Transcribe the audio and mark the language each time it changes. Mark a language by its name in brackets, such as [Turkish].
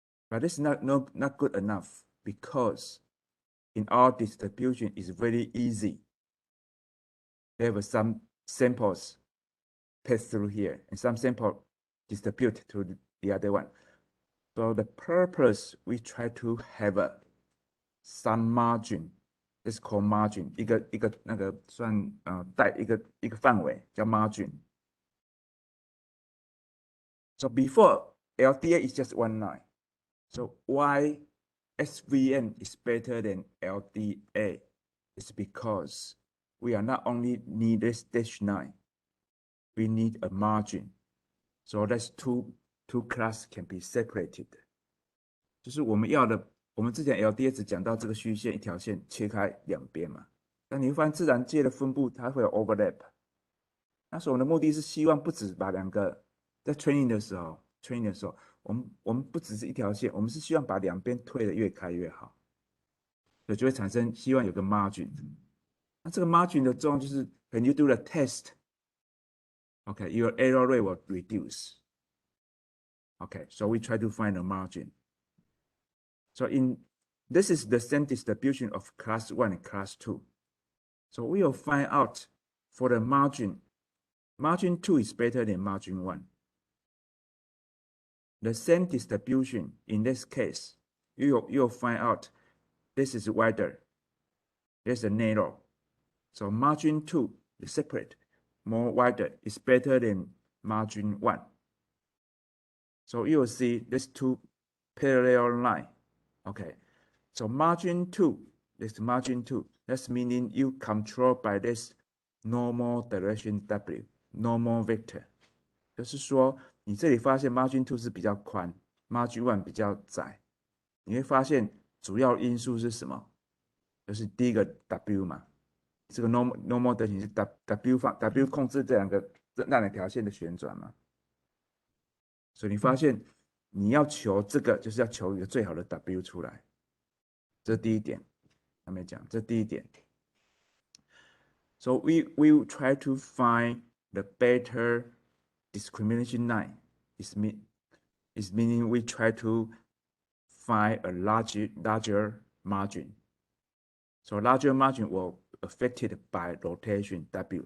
[English] But this is not good enough because in our distribution is very easy. There were some samples pass through here and some sample distribute to the other one. So the purpose we try to have some margin. It's called margin. [Chinese] 一个那个算带一个范围叫 margin. [English] So before LDA is just one line. So why SVM is better than LDA is because we are not only need this dash line, we need a margin. So that's two classes can be separated. [Chinese] 就是我们要的，我们之前 LDA 只讲到这个虚线一条线切开两边嘛，但你会发现自然界的分布它会有 overlap。那所以我们的目的是希望不止把两个在 training 的时候，我们不只是一条线，我们是希望把两边推得越开越好，所以就会产生希望有个 margin。那这个 margin 的作用就是 [English] when you do the test, okay, your error rate will reduce. Okay, so we try to find a margin. So in this is the same distribution of class 1 and class 2. So we will find out for the margin 2 is better than margin 1. The same distribution in this case, you'll find out this is wider, this is narrow. So margin 2 is separate, more wider, is better than margin 1. So you will see these two parallel line. Okay, so margin 2, this margin 2, that's meaning you control by this normal direction W, normal vector. [Chinese] 就是说，你这里发现 margin 2是比较宽 ，margin 1比较窄。你会发现主要因素是什么？就是第一个 W 嘛，这个 normal 的形是 W 控制这两条线的旋转嘛。所以你发现你要求这个，就是要求一个最好的 W 出来。这是第一点，还没讲，这是第一点。 [English] So we will try to find the better discrimination line. Is meaning we try to find a larger margin. So larger margin will affected by rotation W.